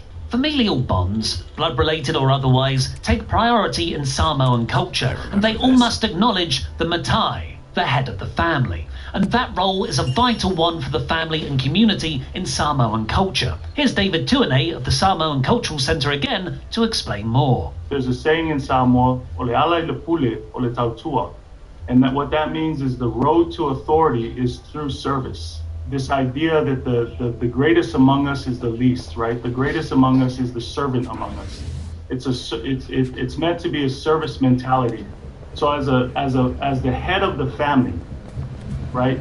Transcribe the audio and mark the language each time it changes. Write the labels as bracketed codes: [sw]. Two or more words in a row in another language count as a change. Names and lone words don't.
[en] Familial bonds, blood-related or otherwise, take priority in Samoan culture, and they all must acknowledge the Matai, the head of the family. and that role is a vital one for the family and community in Samoan culture. Here's David Tuanei of the Samoan Cultural Centre again to explain more. There's a saying in Samoa, [sm] ole ala le pule, ole tautua. [en] And what that means is the road to authority is through service. This idea that the greatest among us is the least, right? The greatest among us is the servant among us. It's meant to be a service mentality. So as the head of the family, right?